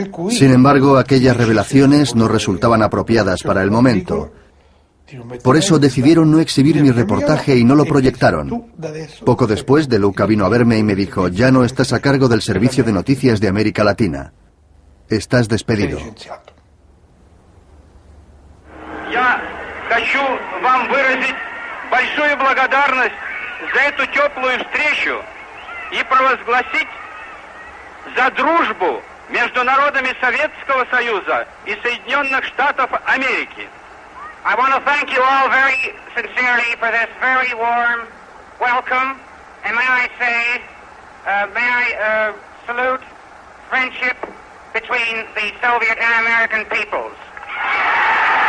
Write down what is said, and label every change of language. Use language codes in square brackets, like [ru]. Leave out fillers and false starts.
[es] Sin embargo, aquellas revelaciones no resultaban apropiadas para el momento. Por eso decidieron no exhibir mi reportaje y no lo proyectaron. Poco después, De Luca vino a verme y me dijo: ya no estás a cargo del Servicio de Noticias de América Latina. Estás despedido. [ru] Я хочу вам выразить большую благодарность за эту теплую встречу и провозгласить за дружбу между народами Советского Союза и Соединенных Штатов Америки. [en] I want to thank you all very sincerely for this very warm welcome, and may I say, may I salute friendship between the Soviet and American peoples.